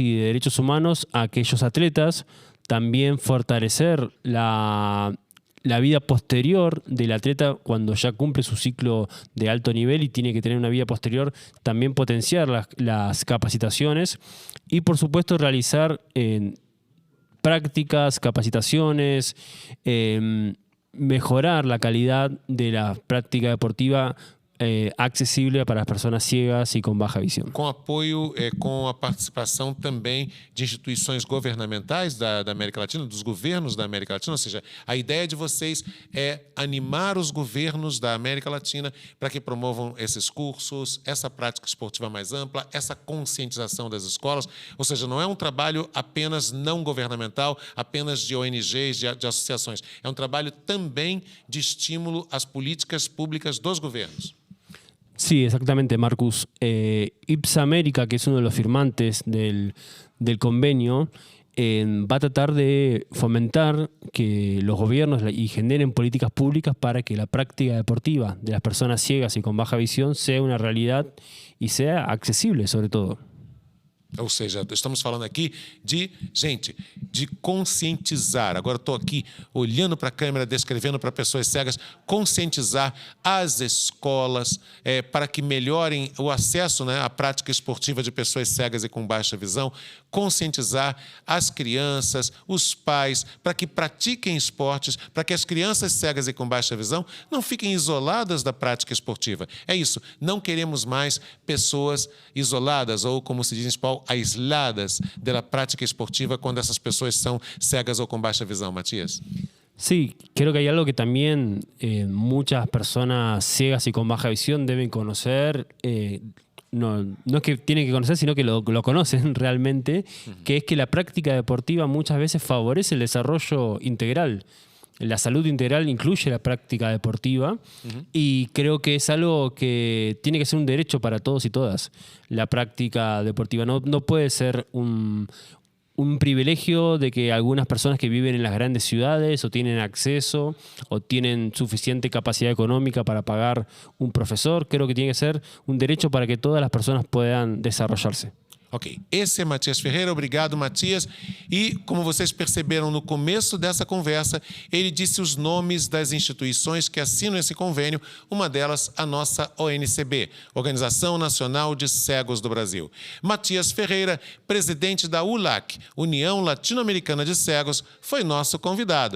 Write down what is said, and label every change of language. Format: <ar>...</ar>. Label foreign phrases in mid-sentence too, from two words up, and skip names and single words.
<es>y de derechos humanos a aquellos atletas, también fortalecer la vida posterior del atleta cuando ya cumple su ciclo de alto nivel y tiene que tener una vida posterior, también potenciar las capacitaciones y, por supuesto, realizar prácticas, capacitaciones, mejorar la calidad de la práctica deportiva</es> <pt>accessível para as pessoas ciegas e com baixa visão. Com apoio, com a participação também de instituições governamentais da América Latina, dos governos da América Latina, ou seja, a ideia de vocês é animar os governos da América Latina para que promovam esses cursos, essa prática esportiva mais ampla, essa conscientização das escolas, ou seja, não é um trabalho apenas não governamental, apenas de ONGs, de associações, é um trabalho também de estímulo às políticas públicas dos governos.</pt> <es>Sí, exactamente, Marcus. IPSA América, que es uno de los firmantes del convenio, va a tratar de fomentar que los gobiernos y generen políticas públicas para que la práctica deportiva de las personas ciegas y con baja visión sea una realidad y sea accesible sobre todo.</es> <pt>Ou seja, estamos falando aqui de, gente, de conscientizar. Agora estou aqui olhando para a câmera, descrevendo para pessoas cegas, conscientizar as escolas para que melhorem o acesso, né, à prática esportiva de pessoas cegas e com baixa visão, conscientizar as crianças, os pais, para que pratiquem esportes, para que as crianças cegas e com baixa visão não fiquem isoladas da prática esportiva. É isso, não queremos mais pessoas isoladas ou, como se diz em espanhol, aisladas da prática esportiva quando essas pessoas são cegas ou com baixa visão, Matías?</pt> <es>Sí, creo que hay algo que también muchas personas ciegas y con baja visión deben conocer. No es que tienen que conocer, sino que lo conocen realmente, que es que la práctica deportiva muchas veces favorece el desarrollo integral. La salud integral incluye la práctica deportiva y creo que es algo que tiene que ser un derecho para todos y todas. La práctica deportiva no puede ser un privilegio de que algunas personas que viven en las grandes ciudades o tienen acceso o tienen suficiente capacidad económica para pagar un profesor. Creo que tiene que ser un derecho para que todas las personas puedan desarrollarse.</es> <pt>Ok, esse é Matias Ferreira, obrigado Matias. E como vocês perceberam no começo dessa conversa, ele disse os nomes das instituições que assinam esse convênio, uma delas a nossa ONCB, Organização Nacional de Cegos do Brasil. Matias Ferreira, presidente da ULAC, União Latino-Americana de Cegos, foi nosso convidado.</pt>